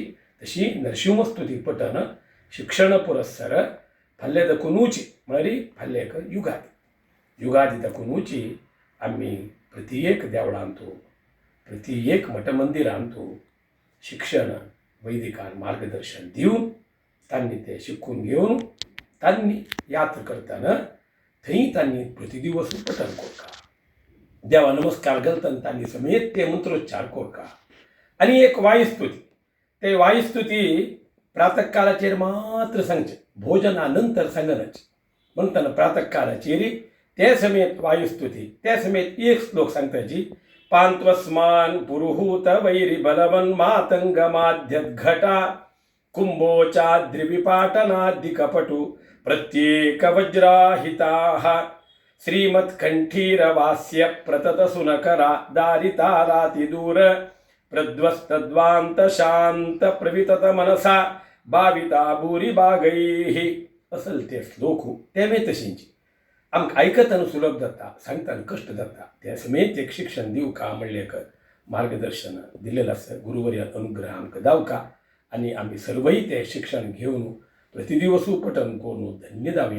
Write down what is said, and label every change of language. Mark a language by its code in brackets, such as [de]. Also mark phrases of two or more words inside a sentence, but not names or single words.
[kok] तशी नरसिंहस्तुती पठण शिक्षण पुरस्सर फाल्ले दाखोवनूची म्हळ्यार फाल्ले एक युगादी दाखोवनूची आमी प्रति एक देवळांतू, प्रति एक मठमंदिरांतू शिक्षण वैदिकान मार्गदर्शन दिवन तांणी ते शिकून घेवन तांणी यात्रा करतना थंय तांणी प्रतिदिवस पठण करता, देवा नमस्कार घालतना तांणी समेत ते मंत्रोच्चार करता. आनी एक वायुस्तुती, ते वायुस्तुती प्रातःकालाचेर मात्र सांगचे, भोजनानंतर सांगनाची. म्हणटना प्रातःकालाचेर ते समेत वायुस्तुती, ते समेत एक श्लोक सांगताची. [sa] पांत्वस्मान पुरुहूत वैरी बलवन मातंग माध्यघटा कुंभोचाद्रिविपाटनादिकपटु प्रत्येक वज्राहिताः श्रीमत्कंठीरवास्य प्रतत सुनकरा दारितारातिदूर प्रध्वस्तद्वांत शांत प्रवितत मनसा भाविता भूरी बागैः. [kok] असल ते श्लोक तेमे तशींची आमकां आयकतना सुलभ जाता, सांगतना कश्ट जाता. त्या समेत एक शिक्षण दिवका म्हणलें एक मार्गदर्शन दिलेलं आसा. गुरुवर्यान अनुग्रह आमकां जावका आनी आमी सर्वय ते शिक्षण घेवन प्रतिदिवस पठण करून धन्य जावया.